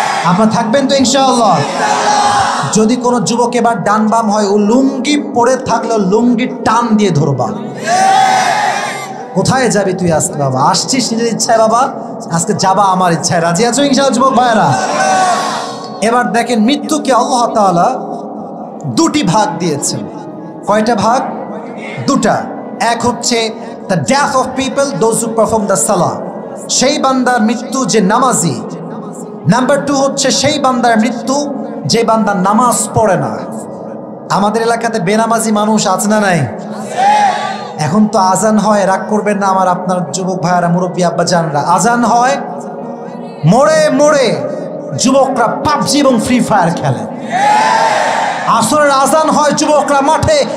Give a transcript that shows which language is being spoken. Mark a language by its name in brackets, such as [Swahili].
[Bangla] আপনারা থাকবেন তো ইনশাআল্লাহ? যদি কোনো যুবক এবার ডান বাম হয়, ও লুঙ্গি পরে থাকলে লুঙ্গি টান দিয়ে ধরবা। কোথায় যাবি তুই আজকে বাবা? আসছিস নিজের ইচ্ছায় বাবা, আজকে যাবা আমার ইচ্ছায়। রাজি আছো ইনশাআল্লাহ যুবক ভাইরা? এবার দেখেন মৃত্যুকে আল্লাহ তাআলা 2টি ভাগ দিয়েছেন। কয়টা ভাগ? 2টা। এক হচ্ছে [English] the death of people, those who perform the salah, [Bangla] সেই বান্দার মৃত্যু যে নামাজি। নাম্বার 2 হচ্ছে সেই বান্দার মৃত্যু যে বান্দা নামাজ পড়ে না। আমাদের এলাকাতে বেনামাজি মানুষ আছে না নাই? এখন তো আজান হয়, রাগ করবেন না আমার আপনার যুবক ভাইয়ারা, মুরব্বী আব্বা জানরা, আজান হয়, মোড়ে মোড়ে যুবকরা পাবজি এবং ফ্রি ফায়ার খেলে। আসরের আজান হয়, যুবকরা মাঠে